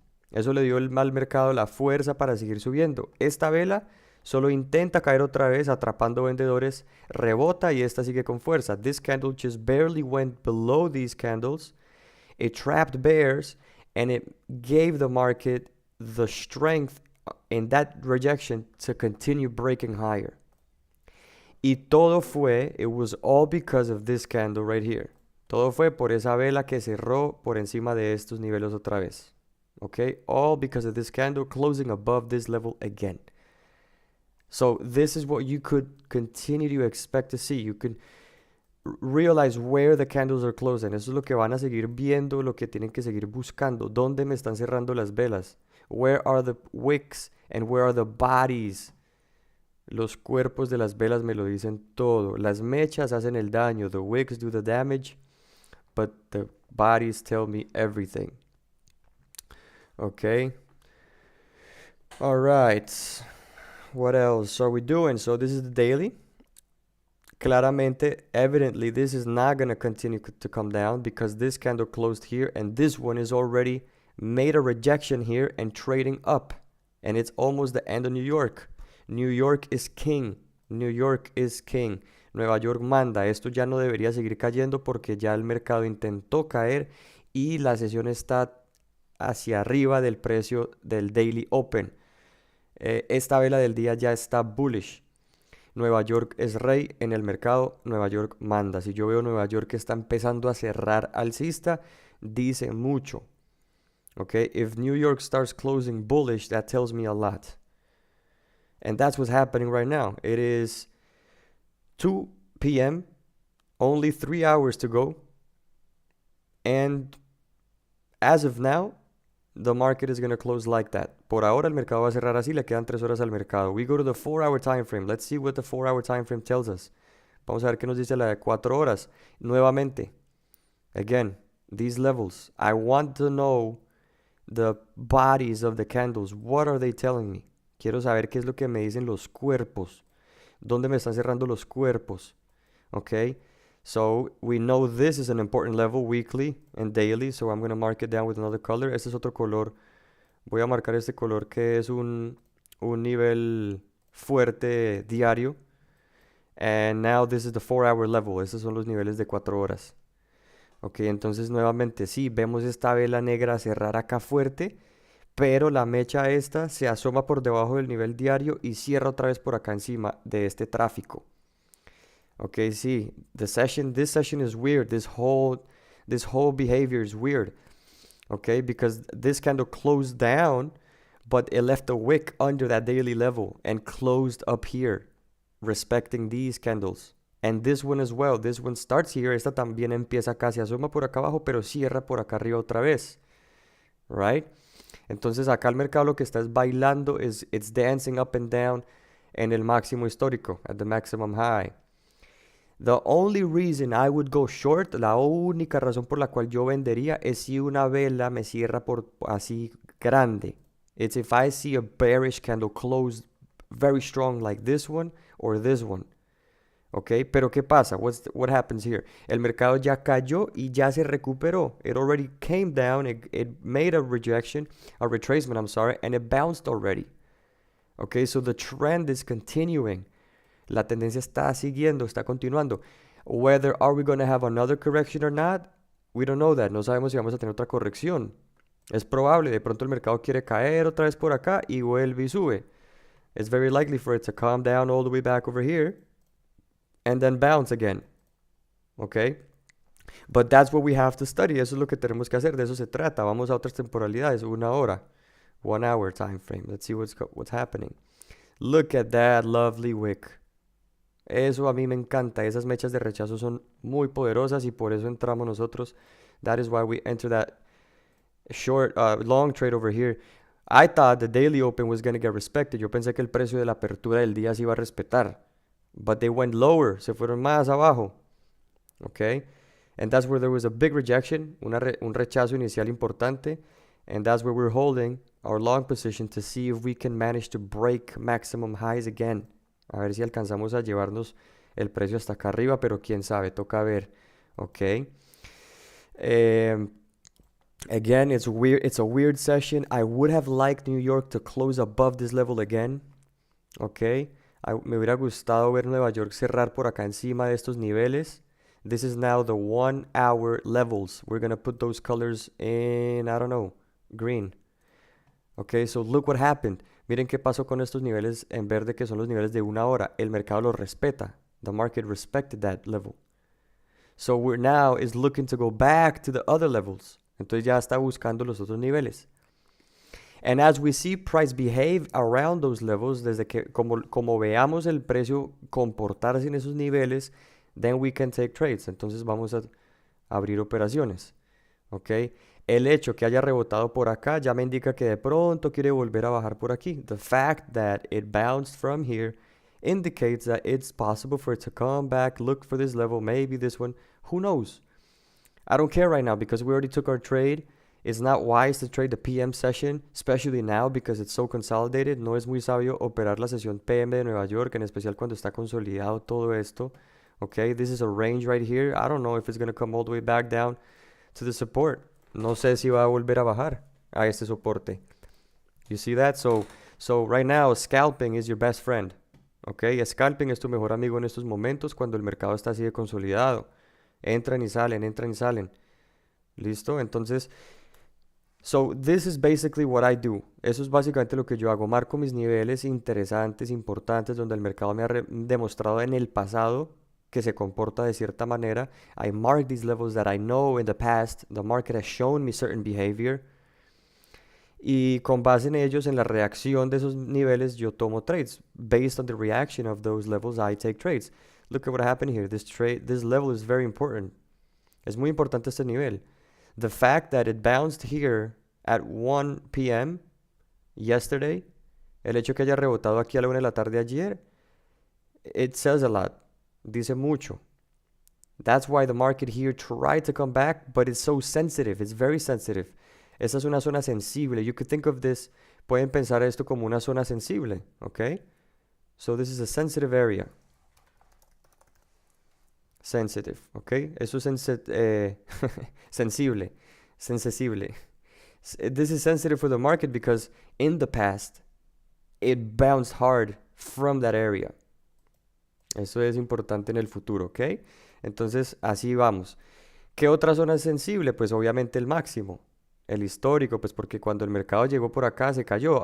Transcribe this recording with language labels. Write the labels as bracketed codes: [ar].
[es] Eso le dio al mercado la fuerza para seguir subiendo. Esta vela solo intenta caer otra vez atrapando vendedores, rebota y esta sigue con fuerza. [en] This candle just barely went below these candles. It trapped bears and it gave the market the strength in that rejection to continue breaking higher. [es] Y todo fue, [en] it was all because of this candle right here. [es] Todo fue por esa vela que cerró por encima de estos niveles otra vez. [en] Okay? All because of this candle closing above this level again. So this is what you could continue to expect to see. You can realize where the candles are closing. [es] Eso es lo que van a seguir viendo, lo que tienen que seguir buscando. ¿Dónde me están cerrando las velas? [en] Where are the wicks and where are the bodies? [es] Los cuerpos de las velas me lo dicen todo. Las mechas hacen el daño. [en] The wicks do the damage, but the bodies tell me everything. Okay. All right. What else are we doing? So this is the daily. [es] Claramente, [en] evidently, this is not going to continue to come down because this candle closed here and this one is already made a rejection here and trading up. And it's almost the end of New York. New York is king. New York is king. [es] Nueva York manda. Esto ya no debería seguir cayendo porque ya el mercado intentó caer y la sesión está hacia arriba del precio del Daily Open. Esta vela del día ya está bullish. Nueva York es rey en el mercado, Nueva York manda. Si yo veo Nueva York que está empezando a cerrar alcista, dice mucho. [en] Okay, if New York starts closing bullish, that tells me a lot. And that's what's happening right now. It is 2 p.m., only 3 hours to go. And as of now, the market is going to close like that. [es] Por ahora el mercado va a cerrar así, le quedan 3 horas al mercado. [en] We go to the 4-hour time frame. Let's see what the 4-hour time frame tells us. [es] Vamos a ver qué nos dice la de 4 horas. Nuevamente, [en] again, these levels. I want to know the bodies of the candles. What are they telling me? [es] Quiero saber qué es lo que me dicen los cuerpos. ¿Dónde me están cerrando los cuerpos? [en] Okay. So we know this is an important level weekly and daily, so I'm going to mark it down with another color. [es] Este es otro color. Voy a marcar este color que es un nivel fuerte diario. [en] And now this is the 4-hour level. [es] Estos son los niveles de 4 horas. Ok, entonces nuevamente sí, vemos esta vela negra cerrar acá fuerte, pero la mecha esta se asoma por debajo del nivel diario y cierra otra vez por acá encima de este tráfico. [en] Okay, see, this session is weird. This whole behavior is weird. Okay, because this candle closed down, but it left a wick under that daily level and closed up here, respecting these candles. And this one as well. This one starts here. [es] Esta también empieza acá, se asoma por acá abajo, pero cierra por acá arriba otra vez. [en] Right? [es] Entonces acá el mercado lo que está es bailando, [en] it's dancing up and down [es] en el máximo histórico, [en] at the maximum high. The only reason I would go short, [es] la única razón por la cual yo vendería es si una vela me cierra por así grande. [en] It's if I see a bearish candle close very strong like this one or this one. Okay, [es] pero ¿qué pasa? [en] What happens here? [es] El mercado ya cayó y ya se recuperó. [en] It already came down, it made a retracement, I'm sorry, and it bounced already. Okay, so the trend is continuing. [es] La tendencia está siguiendo, está continuando. [en] Whether are we going to have another correction or not, we don't know that. [es] No sabemos si vamos a tener otra corrección. Es probable, de pronto el mercado quiere caer otra vez por acá y vuelve y sube. [en] It's very likely for it to calm down all the way back over here and then bounce again. Okay? But that's what we have to study. [es] Eso es lo que tenemos que hacer. De eso se trata. Vamos a otras temporalidades. 1 hora. [en] 1 hour time frame. Let's see what's happening. Look at that lovely wick. [es] Eso a mí me encanta. Esas mechas de rechazo son muy poderosas y por eso entramos nosotros. [en] That is why we enter that long trade over here. I thought the daily open was going to get respected. [es] Yo pensé que el precio de la apertura del día se iba a respetar. [en] But they went lower. [es] Se fueron más abajo. [en] Okay? And that's where there was a big rejection. [es] Un rechazo inicial importante. [en] And that's where we're holding our long position to see if we can manage to break maximum highs again. [es] A ver si alcanzamos a llevarnos el precio hasta acá arriba, pero quién sabe, toca ver. [en] Ok. Again, it's weird. It's a weird session. I would have liked New York to close above this level again. Ok. [es] Me hubiera gustado ver Nueva York cerrar por acá encima de estos niveles. [en] This is now the 1 hour levels. We're going to put those colors in, I don't know, green. Ok, so look what happened. [es] Miren qué pasó con estos niveles en verde que son los niveles de 1 hora. El mercado los respeta. [en] The market respected that level. So we're now is looking to go back to the other levels. [es] Entonces ya está buscando los otros niveles. [en] And as we see price behave around those levels, [es] desde que como veamos el precio comportarse en esos niveles, [en] then we can take trades. [es] Entonces vamos a abrir operaciones, ¿ok? El hecho que haya rebotado por acá ya me indica que de pronto quiere volver a bajar por aquí. [en] The fact that it bounced from here indicates that it's possible for it to come back, look for this level, maybe this one, who knows? I don't care right now because we already took our trade. It's not wise to trade the PM session, especially now because it's so consolidated. [es] No es muy sabio operar la sesión PM de Nueva York, en especial cuando está consolidado todo esto. [en] Okay, this is a range right here. I don't know if it's going to come all the way back down to the support. [es] No sé si va a volver a bajar a este soporte. [en] You see that? So right now, scalping is your best friend. [es] Okay, scalping es tu mejor amigo en estos momentos cuando el mercado está así de consolidado. Entran y salen, entran y salen. ¿Listo? [en] Entonces, so this is basically what I do. [es] Eso es básicamente lo que yo hago. Marco mis niveles interesantes, importantes, donde el mercado me ha demostrado en el pasado que se comporta de cierta manera. [en] I mark these levels that I know in the past the market has shown me certain behavior. [es] Y con base en ellos, en la reacción de esos niveles, yo tomo trades. [en] Based on the reaction of those levels, I take trades. Look at what happened here. This level is very important. [es] Es muy importante este nivel. [en] The fact that it bounced here at 1 p.m. yesterday, [es] el hecho que haya rebotado aquí a la 1 de la tarde ayer, [en] it says a lot. [es] Dice mucho. [en] That's why the market here tried to come back, but it's so sensitive. It's very sensitive. [es] Esa es una zona sensible. [en] You could think of this, [es] pueden pensar esto como una zona sensible, okay? [en] So this is a sensitive area. Sensitive, okay? [es] Eso es sensible. Sensible. [en] This is sensitive for the market because in the past, it bounced hard from that area. [es] Eso es importante en el futuro, ¿ok? Entonces, así vamos. ¿Qué otra zona es sensible? Pues obviamente el máximo, el histórico, pues porque cuando el mercado llegó por acá se cayó.